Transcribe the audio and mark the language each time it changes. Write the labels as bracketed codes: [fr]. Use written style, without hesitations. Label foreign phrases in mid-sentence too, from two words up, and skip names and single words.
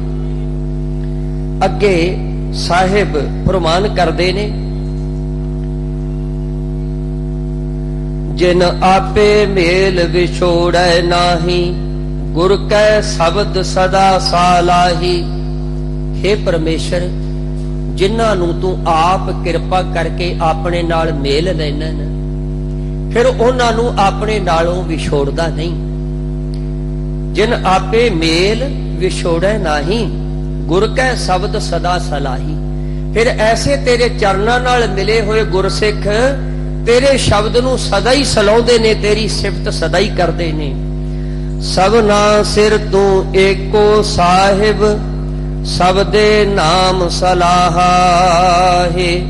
[pa] ਅੱਗੇ ਸਾਹਿਬ ਫਰਮਾਨ ਕਰਦੇ ਨੇ, ਜਿਨ ਆਪੇ ਮੇਲ ਵਿਛੋੜੈ ਨਾਹੀ, ਗੁਰ ਕੈ ਸ਼ਬਦ ਸਦਾ ਸਾਲਾਹੀ। हे ਪਰਮੇਸ਼ਰ, ਜਿਨ੍ਹਾਂ ਨੂੰ ਤੂੰ ਆਪ ਕਿਰਪਾ ਕਰਕੇ ਆਪਣੇ ਨਾਲ ਮੇਲ ਲੈਣਾ ਨਾ, ਫਿਰ ਉਹਨਾਂ ਨੂੰ ਆਪਣੇ ਨਾਲੋਂ ਵਿਛੋੜਦਾ ਨਹੀਂ। ਜਿਨ ਆਪੇ ਮੇਲ ਵਿਛੋੜੇ ਨਾਹੀ, ਗੁਰ ਕੈ ਸ਼ਬਦ ਸਦਾ ਸਲਾਹੀ। ਫਿਰ ਐਸੇ ਤੇਰੇ ਚਰਨਾ ਨਾਲ ਮਿਲੇ ਹੋਏ ਗੁਰਸਿੱਖ ਤੇਰੇ ਸ਼ਬਦ ਨੂੰ ਸਦਾ ਹੀ ਸਲਾਉਂਦੇ ਨੇ, ਤੇਰੀ ਸਿਫ਼ਤ ਸਦਾ ਹੀ ਕਰਦੇ ਨੇ। ਸਬਨਾ ਸਿਰ ਤੂ ਏਕੋ ਸਾਹਿਬ, ਸਬਦੇ ਨਾਮ ਸਲਾਹਾ ਹੈ।